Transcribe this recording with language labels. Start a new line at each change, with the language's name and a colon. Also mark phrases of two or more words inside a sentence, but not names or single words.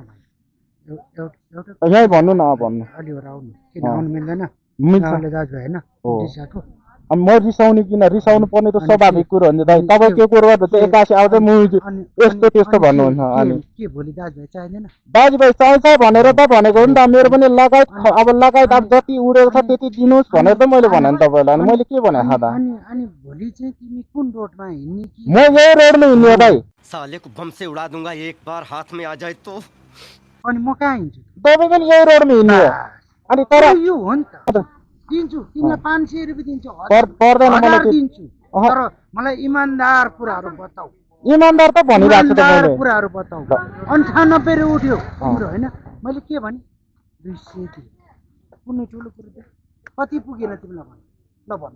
Nepali: यहीँ भन्नु न भन्नु अब म रिसाउने किन रिसाउनु पर्ने त स्वाभाविक कुरो हो नि दाइ तपाईँ त्यो कुरो गर्दा चाहिँ एक्कासी आउँदै म यस्तो त्यस्तो भन्नुहुन्छ अनि दाजुभाइ चाहिन्छ भनेर त भनेको हो नि त मेरो पनि लगायत अब जति उडेको छ त्यति दिनुहोस् भनेर त मैले भने नि तपाईँलाई अनि मैले के भने खाँदा म यही रोडमा हिँड्ने दाइ
Hindi: साले को बम से उड़ा दूंगा एक बार हाथ में आ जाए तो
Nepali: अनि म कहाँ हिँड्छु तपाईँ पनि यही रोडमा हिँड्ने हो अनि तर यो हो नि त दिन्छु तिमीलाई 500 रुपियाँ दिन्छु पर्दैन मलाई दिन्छु तर मलाई इमानदार कुराहरू बताऊ इमानदार त भनिरहेको छु इमानदार कुराहरू बताऊ 98 उठ्यो तिम्रो होइन मैले के भने 200 दिए कुनै ठुलो कुरो कति पुगेन तिमीलाई भन ल भन